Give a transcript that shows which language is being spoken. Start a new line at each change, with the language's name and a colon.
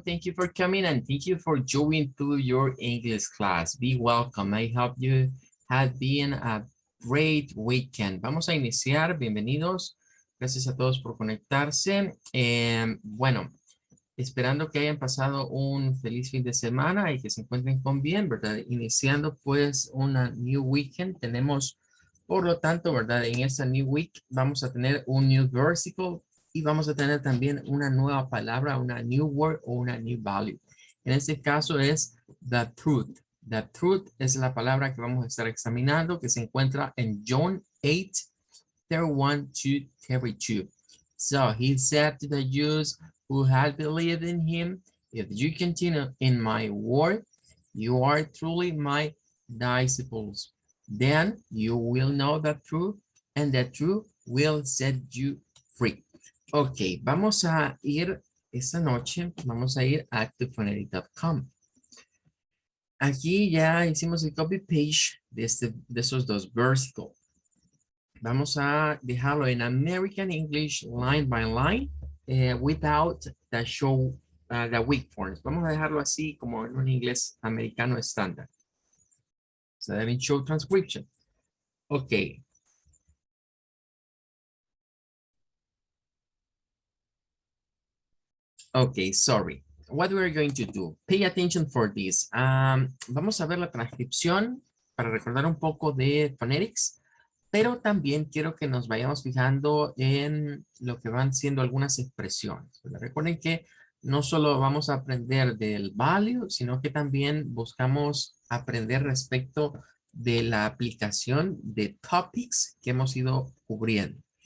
English: Thank you for coming and thank you for joining to your English class. Be welcome. I hope you had been a great weekend.
Spanish: Vamos a iniciar. Bienvenidos. Gracias a todos por conectarse. Bueno, esperando que hayan pasado un feliz fin de semana y que se encuentren con bien, ¿verdad? Iniciando pues una
English: new weekend.
Spanish: Tenemos, por lo tanto, ¿verdad? En esta
English: new week
Spanish: vamos a tener un new versicle y vamos a tener también una nueva palabra, una
English: new word
Spanish: o una
English: new value.
Spanish: En este caso es
English: the truth.
Spanish: The truth es la palabra que vamos a estar examinando, que se encuentra en John 8, 31 to 32.
English: So he said to the Jews who had believed in him, if you continue in my word, you are truly my disciples. Then you will know the truth, and the truth will set you free.
Spanish: Ok, vamos a ir esta noche, vamos a ir a activephonetic.com. Aquí ya hicimos el copy page de esos dos versículos. Vamos a dejarlo en
English: American English line by line without the show, the weak forms.
Spanish: Vamos a dejarlo así como en un inglés americano estándar.
English: So that means show transcription. Ok. Okay, sorry. What we're going to do, pay attention for this.
Spanish: Vamos a ver la transcripción para recordar un poco de phonetics, pero también quiero que nos vayamos fijando en lo que van siendo algunas expresiones. Recuerden que no solo vamos a aprender del value, sino que también buscamos aprender respecto de la aplicación de topics que hemos ido cubriendo.